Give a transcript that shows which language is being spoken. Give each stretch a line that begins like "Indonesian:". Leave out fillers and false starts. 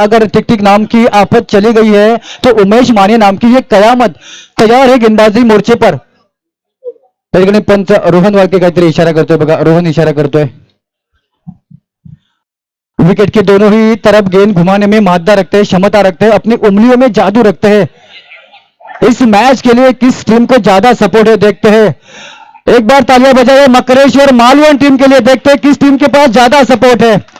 Hindi: अगर टिक टिक नाम की आफत चली गई है तो उमेश माने नाम की ये कयामत तैयार है गेंदबाजी मोर्चे पर.
Marathi: पंच रोहन वाळके काहीतरी इशारा करतोय बघा, रोहन इशारा करतोय.
Hindi: विकेट के दोनों ही तरफ गेंद घुमाने में मादा रखते हैं, क्षमता रखते हैं, अपनी उंगलियों में जादू रखते हैं. इस मैच के लिए किस टीम को ज्यादा सपोर्ट है देखते हैं. एक बार तालियां बजाइए मकरेश्वर मालवण टीम के लिए, देखते हैं किस टीम के पास ज्यादा सपोर्ट है.